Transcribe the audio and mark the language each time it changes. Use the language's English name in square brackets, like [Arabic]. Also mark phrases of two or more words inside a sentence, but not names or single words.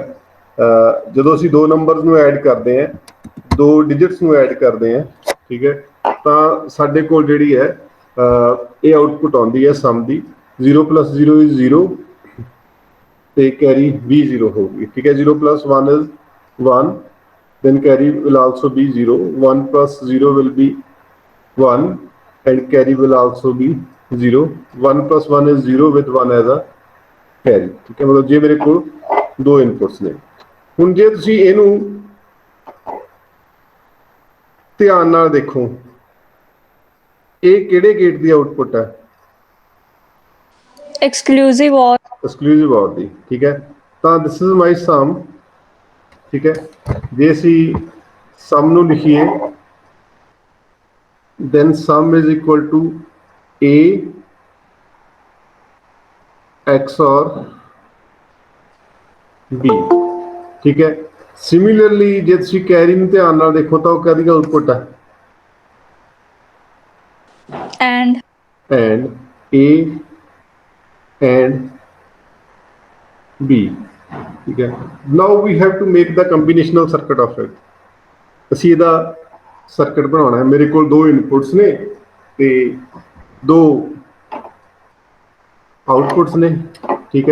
[Punjabi] ਜਦੋਂ ਅਸੀਂ ਦੋ ਨੰਬਰਸ ਨੂੰ ਐਡ ਕਰਦੇ ਹਾਂ, ਦੋ ਡਿਜਿਟਸ ਨੂੰ ਐਡ ਕਰਦੇ ਹਾਂ, ਠੀਕ ਹੈ, ਤਾਂ ਸਾਡੇ ਕੋਲ ਜਿਹੜੀ ਹੈ ਇਹ ਆਊਟਪੁੱਟ ਆਉਂਦੀ ਹੈ ਸਮ ਦੀ। 0 + 0 ਇਜ਼ 0 ਤੇ ਕੈਰੀ ਵੀ 0 ਹੋਊਗੀ, ਠੀਕ ਹੈ। 0 + 1 ਇਜ਼ 1, [English] then carry will also be 0, 1 + 0 will be 1 and carry will also be 0, 1 + 1 is 0 with 1 as a carry, [Punjabi] ਠੀਕ ਹੈ। ਮਤਲਬ ਜੇ ਮੇਰੇ ਕੋਲ ਦੋ ਇਨਪੁਟਸ ਨੇ, ਹੁਣ ਜੇ ਤੁਸੀਂ ਇਹਨੂੰ ਧਿਆਨ ਨਾਲ ਦੇਖੋ, ਇਹ ਕਿਹੜੇ ਗੇਟ ਦੀ ਆਊਟਪੁੱਟ ਹੈ? ਐਕਸਕਲੂਸਿਵ OR ਦੀ, ਠੀਕ ਹੈ। ਤਾਂ [English] this is my sum, [Punjabi] ਠੀਕ ਹੈ। ਜੇ ਅਸੀਂ ਸਮ ਨੂੰ ਲਿਖੀਏ [English] then sum is equal to A XOR B, [Punjabi] ਠੀਕ ਹੈ। ਸਿਮਿਲਰਲੀ ਜੇ ਤੁਸੀਂ ਕੈਰੀ ਨੂੰ ਧਿਆਨ ਨਾਲ ਦੇਖੋ ਤਾਂ ਉਹ ਕਾਹਦੀ ਆਊਟਪੁੱਟ ਹੈ? and [English] A and B, [Punjabi] ਠੀਕ ਹੈ। [English] Now we have to make the combinational circuit of it. [Punjabi] ਅਸੀਂ ਇਹਦਾ ਸਰਕਟ ਬਣਾਉਣਾ ਹੈ। ਮੇਰੇ ਕੋਲ ਦੋ ਇਨਪੁਟਸ ਨੇ ਤੇ ਦੋ ਆਊਟਪੁੱਟਸ ਨੇ, ਠੀਕ ਹੈ।